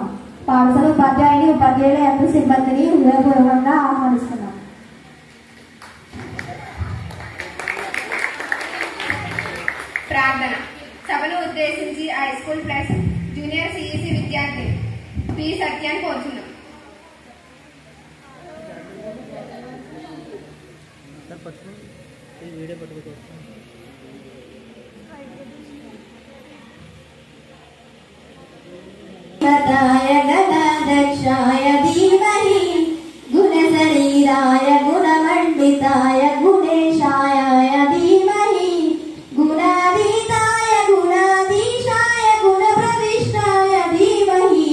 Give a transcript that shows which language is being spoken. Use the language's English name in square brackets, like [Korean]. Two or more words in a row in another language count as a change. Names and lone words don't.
[Telugu] పాఠశాల ఉపాధ్యాయుని ఉపాధ్యాయుల యొక్క సిబ్బందిని హృదయపూర్వకంగా ఆహ్వానిస్తున్నాం. ప్రార్థన. సభను ఉద్దేశించి [English] high school plus junior CEC [Telugu] విద్యార్థి పి సత్యాన్ని కోరుతున్నాం. [Sanskrit] गणाध्यक्षाय धीमहि गुणशरीराय गुणमण्डिताय गुणेशाय धीमहि गुणातीताय गुणाधीशाय गुणप्रविष्टाय धीमहि